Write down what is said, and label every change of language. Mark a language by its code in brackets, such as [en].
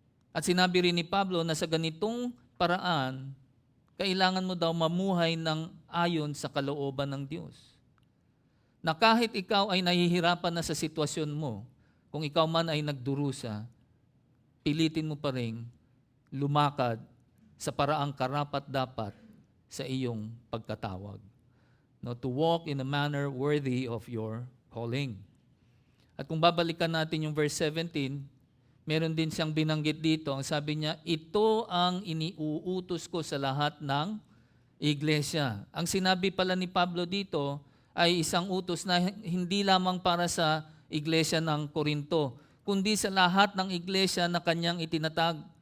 [tl] At sinabi rin ni Pablo na sa ganitong paraan, kailangan mo daw mamuhay ng ayon sa kalooban ng Diyos. Na kahit ikaw ay nahihirapan na sa sitwasyon mo, kung ikaw man ay nagdurusa, pilitin mo pa rin lumakad sa paraang karapat-dapat sa iyong pagkatawag. [en] No, to walk in a manner worthy of your calling. [tl] At kung babalikan natin yung verse 17, meron din siyang binanggit dito. Ang sabi niya, ito ang iniuutos ko sa lahat ng iglesia. Ang sinabi pala ni Pablo dito ay isang utos na hindi lamang para sa iglesia ng Korinto, kundi sa lahat ng iglesia na kanyang itinatag.